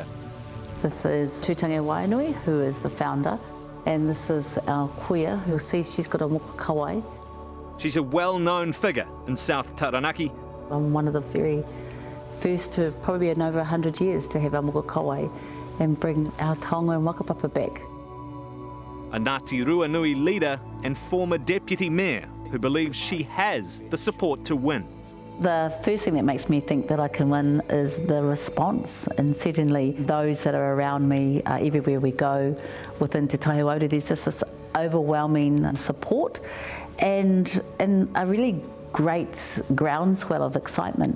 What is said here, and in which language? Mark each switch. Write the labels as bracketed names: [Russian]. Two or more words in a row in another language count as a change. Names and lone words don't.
[English] This is Tūtangi Wainui, who is the founder, and this is our kuia. You'll see she's got a [Māori] moka kawai. [English] She's a well-known figure in South Taranaki. I'm one of the very first to have probably been over 100 years to have a [Māori] moka kawai [English] and bring our taonga and wakapapa back. A Ngāti Ruanui leader and former deputy mayor who believes she has the support to win. The first thing that makes me think that I can win is the response, and certainly those that are around me everywhere we go within Te Tai Hauāuru, there's just this overwhelming support and a really great groundswell of excitement.